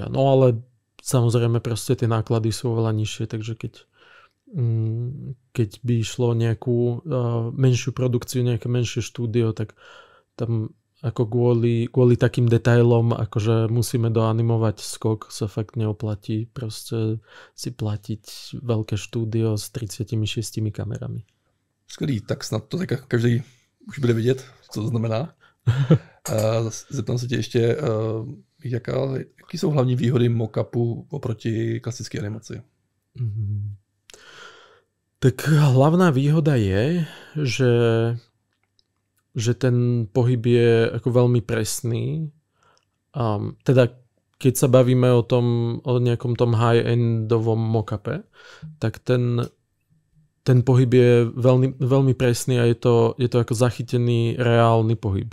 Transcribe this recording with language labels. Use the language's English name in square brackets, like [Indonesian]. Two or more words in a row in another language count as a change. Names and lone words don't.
[Slovak] No ale samozrejme proste tie náklady sú oveľa nižšie, takže keď by išlo nejakú menšiu produkciu, nejaké menšie štúdio, tak tam ako kvôli takým detailom, akože musíme doanimovať skok, sa fakt neoplatí proste si platiť veľké štúdio s 36 kamerami. [Czech] Skvělý, tak snad to tak každý už bude vidět, co to znamená. Zeptám se tě ještě, jaký jsou hlavní výhody mockupu oproti klasické animaci? [Slovak] Tak hlavná výhoda je, že ten pohyb je ako veľmi presný. Teda keď sa bavíme o nejakom tom high-endovom mockupe, tak ten pohyb je veľmi, veľmi presný a je to ako zachytený reálny pohyb.